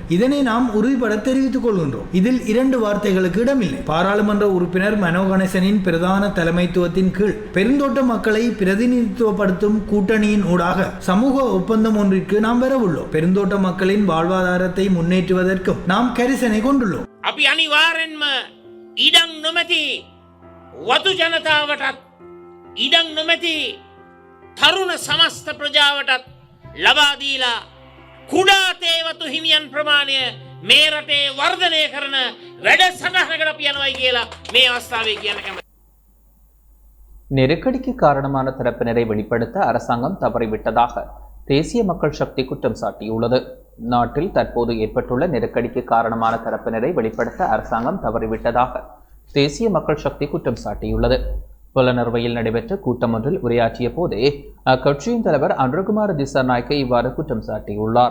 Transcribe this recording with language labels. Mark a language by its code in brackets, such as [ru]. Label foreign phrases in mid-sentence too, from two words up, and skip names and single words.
[ta] இதனை நாம் உறுதிபட தெரிவித்துக் கொள்கின்றோம். இதில் 2 வார்த்தைகளுக்கு இடமில்லை. பாராளுமன்ற உறுப்பினர் மனோ கணேசனின் பிரதான தலைமைத்துவத்தின் கீழ் பெருந்தோட்ட மக்களை பிரதிநிதித்துவப்படுத்தும் கூட்டணியின் ஊடாக சமூக ஒப்பந்தம் ஒன்றிற்கு நாம் வரவுள்ளோம். பெருந்தோட்ட மக்களின் வாழ்வாதாரத்தை முன்னேற்றுவதற்கும் நாம் கரிசனை கொண்டுள்ளோம். [si] අපි අනිවාර්යෙන්ම ඉඩම් නොමැති වතු ජනතාවටත් ඉඩම් නොමැති තරුණ සමස්ත ප්‍රජාවටත් ලබා දීලා කුඩා තේවතු හිමියන් ප්‍රමාණය මේ රටේ වර්ධනය කරන වැඩ සටහනකට අපි යනවායි කියලා මේ අවස්ථාවේ කියන්න කැමතියි. [ta] நெருக்கடிக்கு காரணமான தரப்பினரை வெளிப்படுத்த அரசாங்கம் தவறிவிட்டதாக தேசிய மக்கள் சக்தி குற்றம் சாட்டியுள்ளது. நாட்டில் தற்போது ஏற்பட்டுள்ள நெருக்கடிக்கு காரணமான தரப்பினரை வெளிப்படுத்த அரசாங்கம் தவறிவிட்டதாக தேசிய மக்கள் சக்தி குற்றம் சாட்டியுள்ளது. புலனறுவையில் நடைபெற்ற கூட்டம் ஒன்றில் உரையாற்றிய போதே அக்கட்சியின் தலைவர் அனுரகுமார திசாநாயக்க இவ்வாறு குற்றம் சாட்டியுள்ளார்.